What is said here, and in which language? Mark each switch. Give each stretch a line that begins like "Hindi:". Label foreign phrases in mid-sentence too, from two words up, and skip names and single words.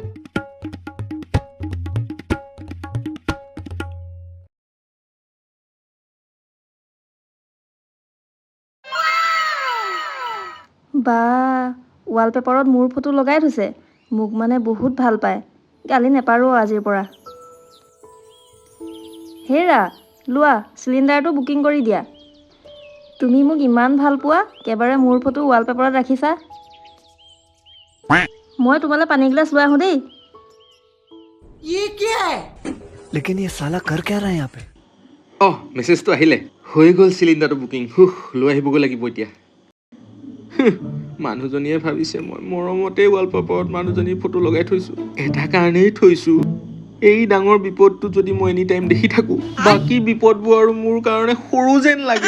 Assamese: বা ৱালপেপাৰত মোৰ ফটো লগাই থৈছে মোক মানে বহুত ভাল পায় গালি নেপাৰো আজিৰ পৰা হেৰা লোৱা চিলিণ্ডাৰটো বুকিং কৰি দিয়া তুমি মোক ইমান ভাল পোৱা একেবাৰে মোৰ ফটো ৱালপেপাৰত ৰাখিছা মই তোমালৈ পানী গিলাচ লৈ আহোঁ দেই
Hindi: लेकिन ये साला कर क्या रहा है यहाँ पे
Assamese: অঁ মেছেজটো আহিলে হৈ গ'ল চিলিণ্ডাৰটো বুকিং লৈ আহিবগৈ লাগিব এতিয়া মানুহজনীয়ে ভাবিছে মই মৰমতেই ৱালপেপাৰত মানুহজনীৰ ফটো লগাই থৈছোঁ এটা কাৰণেই থৈছোঁ এই ডাঙৰ বিপদটো যদি মই
English: any time
Assamese: দেখি থাকোঁ বাকী বিপদবোৰ আৰু মোৰ কাৰণে সৰু যেন লাগে